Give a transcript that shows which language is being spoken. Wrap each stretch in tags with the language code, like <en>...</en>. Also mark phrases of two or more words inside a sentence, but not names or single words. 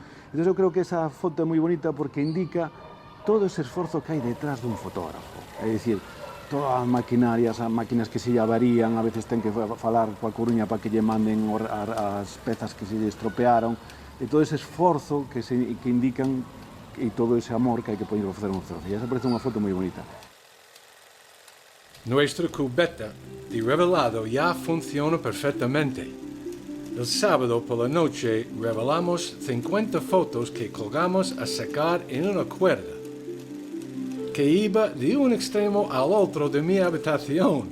<gl>Entón, eu creo que esa foto é moi bonita porque indica todo ese esforzo que hai detrás dun fotógrafo. É dicir, todas as maquinarias, as máquinas que se lle avarían, a veces ten que falar coa Coruña para que lle manden as pezas que se lle estropearon, e todo ese esforzo que indican e todo ese amor que hai que poñer para facer unha fotografía. Esa parece unha foto moi bonita.</gl> <es>Nuestra cubeta de revelado ya funciona perfectamente. El sábado por la noche revelamos 50 fotos que colgamos a secar en una cuerda, que iba de un extremo al otro de mi habitación.</es>